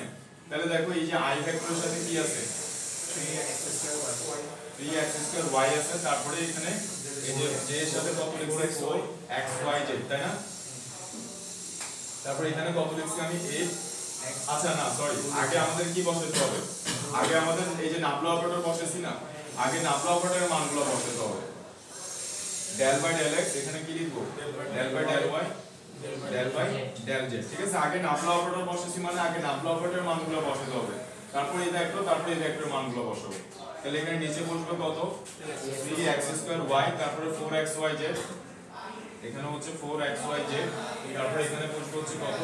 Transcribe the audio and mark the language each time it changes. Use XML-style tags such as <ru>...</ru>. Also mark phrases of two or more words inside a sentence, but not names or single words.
<bn>তাহলে দেখো এই যে i ভেক্টরের সাথে কি আছে? 3x স্কয়ার y আছে, তারপরে এখানে এই যে j এর সাথে কত লিখছি? 4xyz, তাই না? তারপরে এখানে কত লিখছি আমি? 8। আচ্ছা না সরি, আগে আমাদের কি বসাতে হবে? আগে আমাদের এই যে</bn> <en>nabla operator</en> <bn>বসেছি না, আগে</bn> <en>nabla operator</en> <bn>মানগুলো বসাতে হবে।</bn> <en>del by del x</en> <bn>এখানে কি লিখবো?</bn> <en>del by del y del by del z,</en> <bn>ঠিক আছে? আগে</bn> <en>nabla operator</en> <bn>বসেছি মানে আগে</bn> <en>nabla operator</en> <bn>মানগুলো বসাতে হবে, তারপর এই ভেক্টর, তারপর এই ভেক্টরের মানগুলো বসাবো। তাহলে এখানে নিচে বসবে কত? 3x স্কয়ার y, তারপরে 4xyz, এখানে হচ্ছে 4xyz, তারপর এখানে বসবে হচ্ছে কত?</bn>